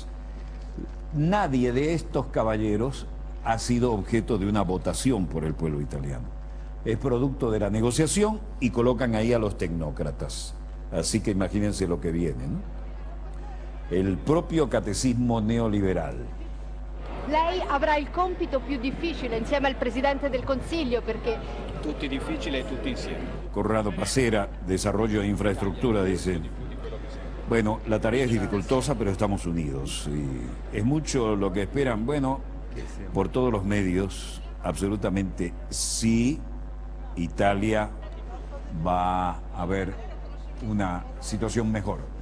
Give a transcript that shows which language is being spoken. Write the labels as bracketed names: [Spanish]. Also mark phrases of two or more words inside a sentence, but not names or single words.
[Spanish] Nadie de estos caballeros ha sido objeto de una votación por el pueblo italiano. Es producto de la negociación y colocan ahí a los tecnócratas. Así que imagínense lo que viene, ¿no? El propio catecismo neoliberal. [Italian] Lei avrà il compito più difficile insieme al Presidente del Consiglio perché... Tutti difficili e tutti insieme. Corrado Pacera, [Spanish] Desarrollo e Infraestructura, dice: bueno, la tarea es dificultosa, pero estamos unidos. Y es mucho lo que esperan. Bueno, por todos los medios, absolutamente sí, Italia va a haber una situación mejor.